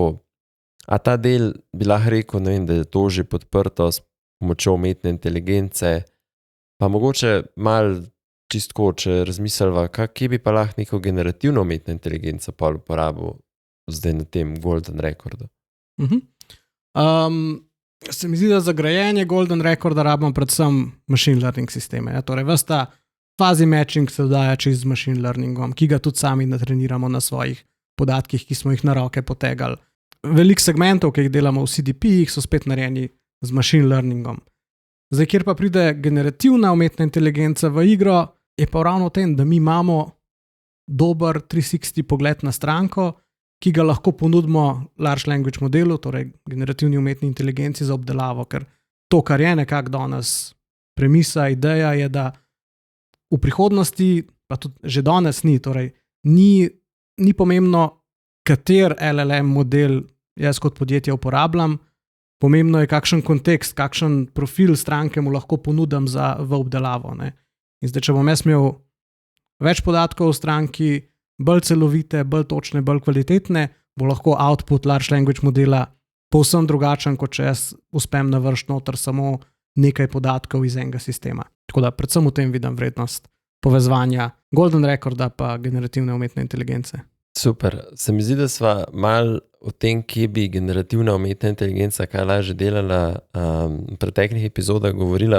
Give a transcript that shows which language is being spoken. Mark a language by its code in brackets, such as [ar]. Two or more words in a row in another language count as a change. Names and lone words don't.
[sl] A ta del bi lahko rekel, ne vem, da je to že podprto s pomočjo umetne inteligence, pa mogoče malo čistko, če razmislva, kje bi pa lahko neko generativno umetno inteligenco pa uporabil zdaj na tem Golden Recordu? Se mi zdi, da za grajenje Golden Recorda rabimo predvsem [en] machine learning [sl] sisteme. Ja? Torej, ves ta [en] fazi matching [sl] se dodaja čez [en] machine learningom, [sl] ki ga tudi sami natreniramo na svojih podatkih, ki smo jih na roke potegali. Veliko segmentov, ki jih delamo v CDP-jih, so spet narejeni z [en] machine learningom. [sl] Zdaj, kjer pa pride generativna umetna inteligenca v igro, je pa ravno v tem, da mi imamo dober 360 pogled na stranko, ki ga lahko ponudimo [en] large language modelu, [sl] torej generativni umetni inteligenci za obdelavo, ker to, kar je nekako danes premisa, ideja je, da v prihodnosti, pa tudi že danes ni, torej ni pomembno, kater LLM model jaz kot podjetje uporabljam, pomembno je, kakšen kontekst, kakšen profil stranke mu lahko ponudim v obdelavo. Ne? In zdaj, če bom jaz imel več podatkov o stranki, bolj celovite, bolj točne, bolj kvalitetne, bo lahko output [en] large language modela [sl] povsem drugačen, kot če jaz uspem navršiti noter samo nekaj podatkov iz enega sistema. Tako da predvsem v tem vidim vrednost povezovanja Golden Recorda pa generativne umetne inteligence. Super. Se mi zdi, da sva malo o tem, kje bi generativna umetna inteligenca kaj lažje delala v preteklih epizodah govorila.